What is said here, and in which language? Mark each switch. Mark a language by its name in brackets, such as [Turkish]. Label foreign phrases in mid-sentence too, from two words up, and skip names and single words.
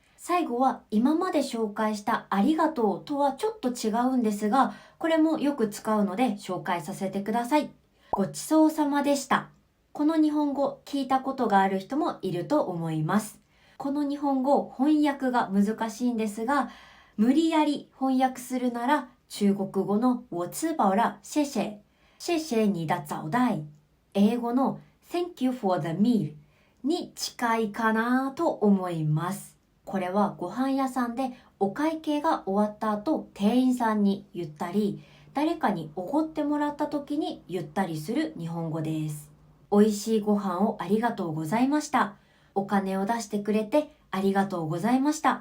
[Japanese] 最後は今まで紹介したありがとうとはちょっと違うんですが、これもよく使うので紹介させてください。ごちそうさまでした。この日本語聞いたことがある人もいると思います。この日本語翻訳が難しいんですが、無理やり翻訳するなら中国語の [Chinese] 我吃饱了、谢谢、谢谢你的招待、 [Japanese] 英語の [English] Thank you for the meal [Japanese] に近いかなと思います。これはご飯屋さんでお会計が終わった後、店員さんに言ったり、誰かにおごってもらった時に言ったりする日本語です。美味しいご飯をありがとうございました。お金を出してくれてありがとうございました。